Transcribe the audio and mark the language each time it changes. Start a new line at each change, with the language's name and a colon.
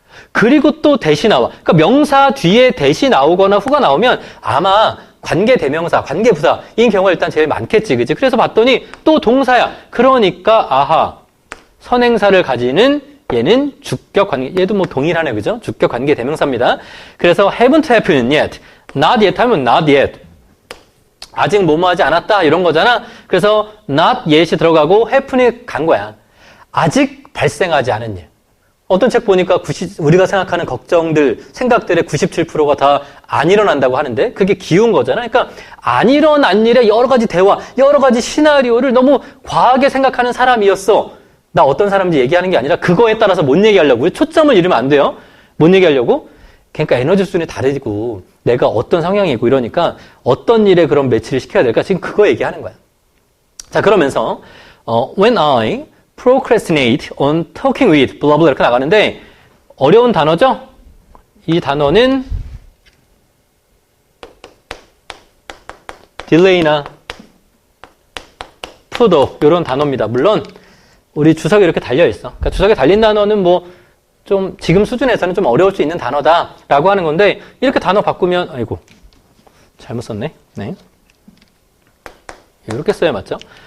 Korean: 그리고 또 대시 나와. 그러니까 명사 뒤에 대시 나오거나 후가 나오면 아마 관계 대명사, 관계 부사 이 경우가 일단 제일 많겠지. 그지? 그래서 봤더니 또 동사야. 그러니까 선행사를 가지는 얘는 주격 관계, 얘도 뭐 동일하네, 그죠? 주격 관계 대명사입니다. 그래서
English: haven't happened yet. not yet
Korean: 하면
English: not yet.
Korean: 아직 뭐뭐 하지 않았다, 이런 거잖아. 그래서 not yet이 들어가고 happen이 간 거야. 아직 발생하지 않은 일. 어떤 책 보니까 우리가 생각하는 걱정들, 생각들의 97%가 다 안 일어난다고 하는데 그게 기운 거잖아. 그러니까 안 일어난 일에 여러 가지 대화, 여러 가지 시나리오를 너무 과하게 생각하는 사람이었어. 나 어떤 사람인지 얘기하는 게 아니라 그거에 따라서 못 얘기하려고. 초점을 잃으면 안 돼요. 못 얘기하려고. 그러니까 에너지 수준이 다르고 내가 어떤 성향이고 이러니까 어떤 일에 그런 매치를 시켜야 될까? 지금 그거 얘기하는 거야. 자, 그러면서
English: when I procrastinate on talking with blah blah
Korean: 이렇게 나가는데 어려운 단어죠? 이 단어는 delay나 put off 이런 단어입니다. 물론 우리 주석에 이렇게 달려있어. 그러니까 주석에 달린 단어는 뭐 좀 지금 수준에서는 좀 어려울 수 있는 단어다라고 하는 건데 이렇게 단어 바꾸면 아이고 잘못 썼네. 네. 이렇게 써야 맞죠?